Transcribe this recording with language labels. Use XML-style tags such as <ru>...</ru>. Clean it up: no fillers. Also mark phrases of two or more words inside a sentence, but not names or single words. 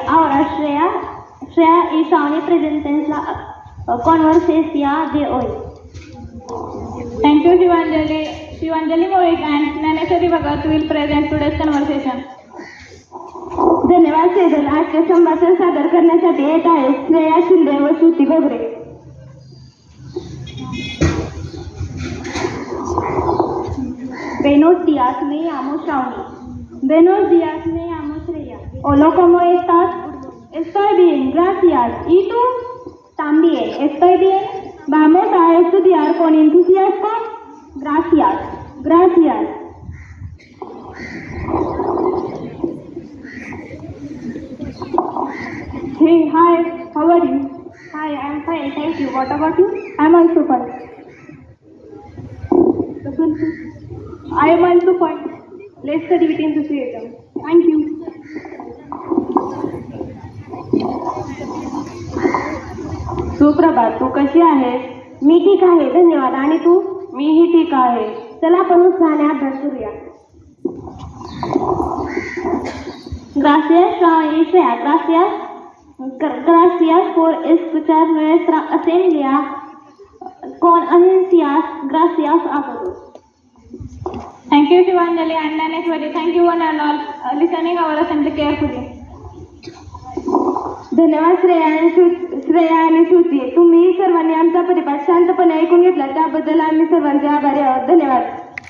<es>Ahora Shreya y Shawnee presenten la conversación de hoy.</es> <en>Thank you, Shivanjali. Shivanjali Moik and Naneshwari Bhagat will present today's conversation.</en> <mr>धन्यवाद सेजल. आजचे संभाषण सादर करण्यासाठी येत आहे श्रेया शिंदे व श्रुती गोगरे.</mr> <es>Buenos días, me llamo Shawnee. Buenos días, me llamo Shreya. Hola, ¿cómo estás? Estoy bien, gracias. ¿Y tú? También, estoy bien. Vamos a estudiar con entusiasmo. Gracias, gracias.</es> <en>Hey, hi, how are you? Hi, I'm fine, thank you. What about you? I'm also fine. I am also fine. Let's study with enthusiasm. Thank you.</en> <mr>सुप्रभात. तू कशी आहेस? मी ठीक आहे, धन्यवाद. आणि तू? मीही ठीक आहे. चला आपण उत्साहाने अभ्यास करूया.</mr> <es>Gracias, Shreya. Gracias por escuchar nuestra asamblea con ansias. Gracias a todos.</es> <en>Thank you, Shivanjali and Naneshwari. Thank you one and all listening our assembly carefully.</en> <mr>धन्यवाद श्रेया आणि श्रुती. तुम्ही सर्वांनी आमचा परिपाठ शांतपणे ऐकून घेतला त्याबद्दल आम्ही सर्वांचे आभारी आहोत. धन्यवाद.</mr>